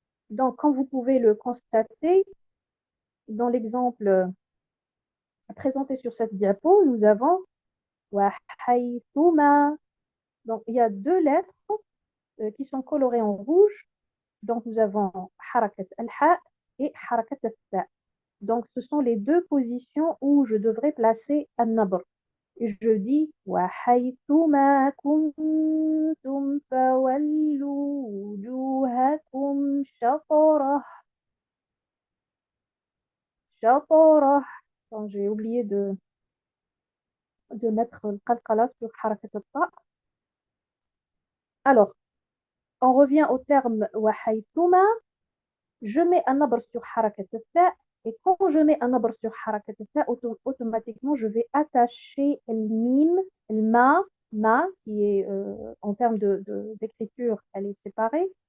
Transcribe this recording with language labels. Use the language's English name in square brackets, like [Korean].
[French] Donc, comme vous pouvez le constater, dans l'exemple présenté sur cette diapo, nous avons وَحَيْثُمَا. Donc, il y a deux lettres qui sont colorées en rouge. Donc, nous avons harakat al-ha et harakat al-tha. Donc, ce sont les deux positions où je devrais placer an-nabr. Et je dis [Arabic] وَحَيْثُمَا كُنْتُمْ فَوَلُّوا وُجُوهَكُمْ شَطْرَهُ. شَطْرَهُ. [French] J'ai oublié de mettre le qalqala sur harakat al-ta. Alors, on revient au terme وَحَيْثُمَا. Je mets un nabr sur harakat al-ta. Et quand je mets un nabr sur harakat al-ta, automatiquement, je vais attacher le mim, le ma, qui est en termes d'écriture, elle est séparée.